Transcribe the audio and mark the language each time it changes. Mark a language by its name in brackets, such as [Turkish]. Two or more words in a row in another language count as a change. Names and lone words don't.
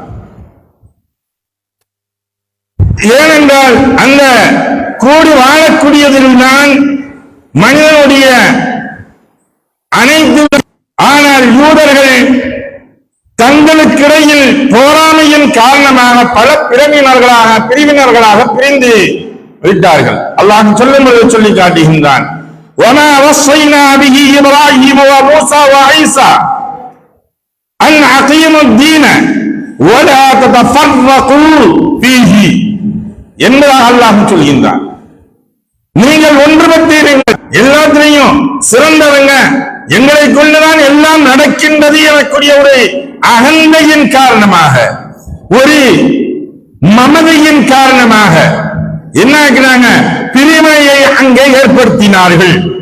[Tamil] ஏனென்றால் அந்த கூடி வாழக்கூடியதில்தான் மனிதனுடைய அனைத்து. ஆனால் யூதர்கள் தங்களுக்கிடையில் போராமையின் காரணமாக பல பிரிவினர்களாக பிரிந்து விட்டார்கள். அல்லாஹ் சொல்லும் பொழுது சொல்லி காட்டுகின்றான், [Arabic] وَمَا وَصَّيْنَا بِهِ إِبْرَاهِيمَ وَمُوسَى وَعِيسَى أَنْ أَقِيمُوا الدِّينَ وَلَا تَتَفَرَّقُوا فِيهِ [Tamil] என்பதாக அல்லாஹ் சொல்கின்றான். நீங்கள் ஒன்றுபட்டீர்கள், எல்லாத்திலையும் சிறந்தவங்க, எங்களை கொண்டுதான் எல்லாம் நடக்கின்றது எனக்கூடிய ஒரு அகந்தையின் காரணமாக, ஒரு மமதையின் காரணமாக என்ன ஆக்கிறாங்க, பிரிவினையை அங்கே ஏற்படுத்தினார்கள்.